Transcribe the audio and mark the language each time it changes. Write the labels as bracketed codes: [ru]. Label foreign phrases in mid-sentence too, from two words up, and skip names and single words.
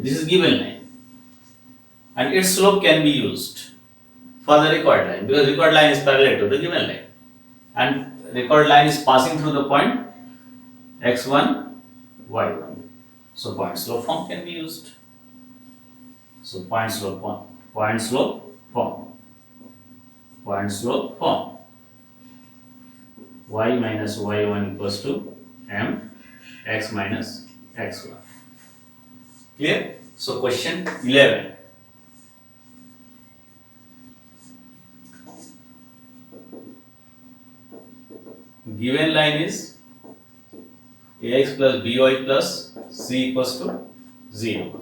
[en] This is given line, and its slope can be used for the required line because required line is parallel to the given line, and record line is passing through the point x1, y1. So point slope form can be used. So point slope form. Point slope form. Point slope form. Y minus y1 equals to m x minus x1. Clear? So question 11. Given line is ax plus by plus c equals to 0.